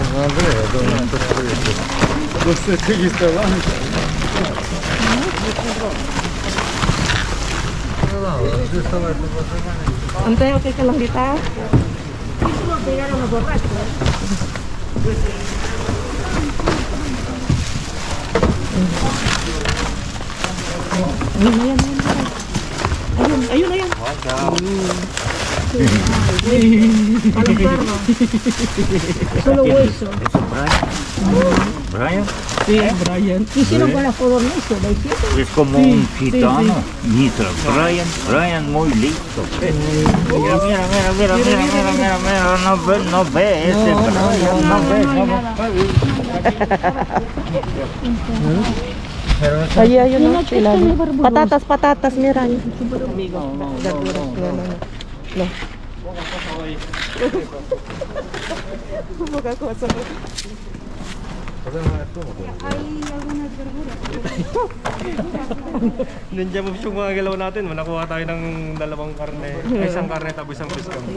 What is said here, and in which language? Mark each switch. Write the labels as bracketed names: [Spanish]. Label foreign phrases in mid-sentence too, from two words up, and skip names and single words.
[Filipino] Antay, okay ka lang dito? Ayun. [Spanish] Solo hueso. Brian Sí, Brian. Hicieron con la codorniz, ¿lo hicieron? es como un gitano. Mira, Brian muy listo. Mira, no ve ese Brian, no ve. [Filipino] Ayun no, ilalim. [Spanish] Patatas, mira. Amigo, verduras. No. [Filipino] Magagawa sa [English] Ninja moves [Filipino] yung mga galaw natin. Manakuha tayo ng dalawang karne. Isang karne tapos isang [English] fish cam.